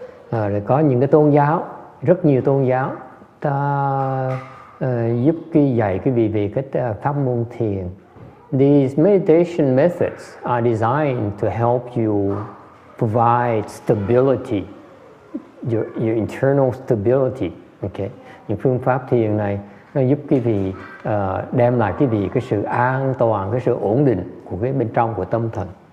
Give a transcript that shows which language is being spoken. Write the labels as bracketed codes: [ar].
[vi] Rồi có những cái tôn giáo, rất nhiều tôn giáo ta giúp dạy quý vị về cái pháp môn thiền. [en] These meditation methods are designed to help you provide stability, your internal stability. Okay. [vi] Những phương pháp thiền này nó giúp quý vị đem lại quý vị cái sự an toàn, cái sự ổn định của cái bên trong của tâm thần.